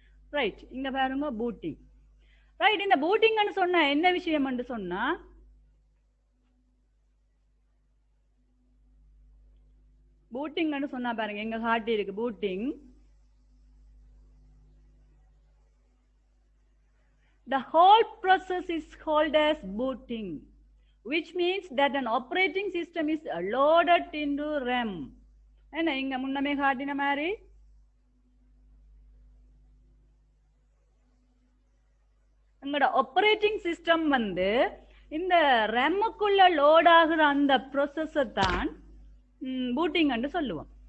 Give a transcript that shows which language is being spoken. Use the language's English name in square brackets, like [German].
[Tamil] Right, இங்க பாருங்க booting. Right, இந்த பூட்டிங் சொன்ன என்ன விஷயம் சொன்னா பூட்டிங் சொன்னா பாருங்க எங்க காட்டி இருக்கு booting. [English] The whole process is called as booting, which means that an operating system is loaded into RAM. [Tamil] என்ன இங்க முன்னமே காட்டின மாதிரி எங்களோட ஆப்பரேட்டிங் சிஸ்டம் இந்த ரெம்முக்குள்ள லோட் ஆகுற அந்த ப்ராசஸை தான் பூட்டிங் சொல்லுவோம்.